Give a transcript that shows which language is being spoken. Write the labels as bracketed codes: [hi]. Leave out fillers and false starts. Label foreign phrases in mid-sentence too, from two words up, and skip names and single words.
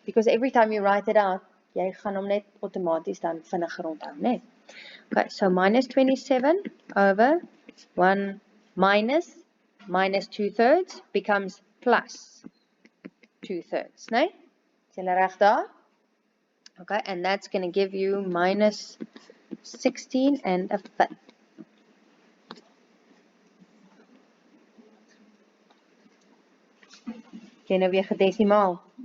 [en] Because every time you write it out, [af] jy gaan hom net outomaties dan vinniger onthou, né? [en] Okay, so minus 27 over 1 minus 2/3 becomes plus 2/3, [af] né? Is julle reg daar? [en] Okay, and that's going to give you minus 16 and a fifth. [af] Jy nou weer gedesimaal.